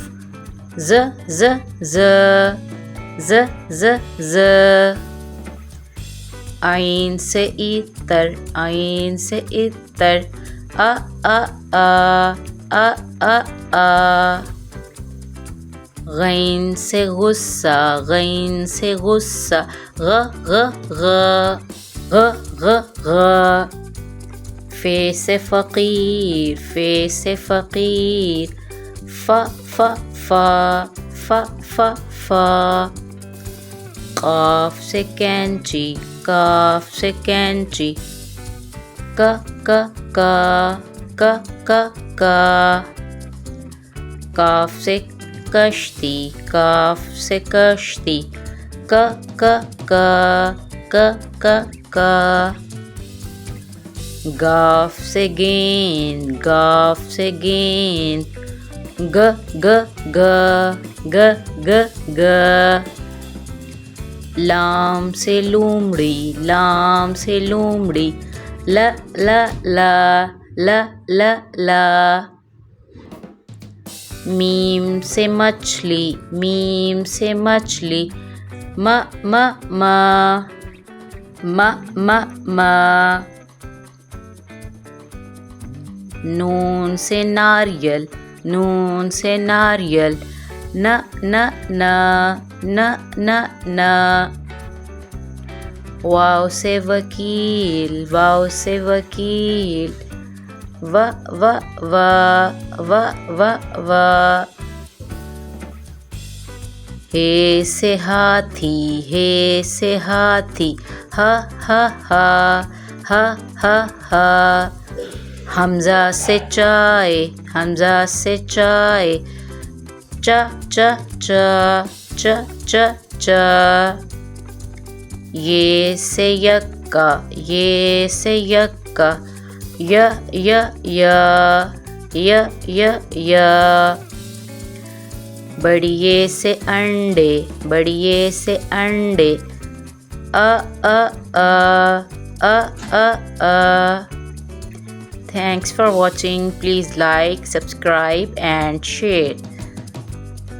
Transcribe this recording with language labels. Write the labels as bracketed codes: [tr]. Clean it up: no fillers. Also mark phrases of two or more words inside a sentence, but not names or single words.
[hi] ज़ ज़ ज़ ज़ ज़ ज़। आइन से इतर, आइन से इतर। आ आ आ आ आ आ। गैन से गुस्सा, गैन से गुस्सा। ग ग ग ग ग ग। फे से फ़कीर, फे से फ़कीर। फ फ फ फ फ फ। क़ाफ से कैंची, काफ से कैंची। क क क क क क। काफ से कश्ती, काफ से कश्ती। क क क क क क। गाफ से गेंद, गाफ से गेंद। ग ग ग ग ग ग। लाम से लोमड़ी, लाम से लोमड़ी। ल ल ल ल ल ल। मीम से मछली, मीम से मछली, म म म म म म। नून से नारियल, नून से नारियल, न न न न न न। वाव से वकील, वाव से वकील, व व व व व व। हे से हाथी, हे से हाथी, ह ह ह ह ह ह। हमजा से चाय, हमजा से चाय, च च च च च च। ये से यक्का, ये से यक्का, य य य य य य। बढ़िए से अंडे, बढ़िए से अंडे, अ अ अ अ अ अ। [en] Thanks for watching. Please like, subscribe and share.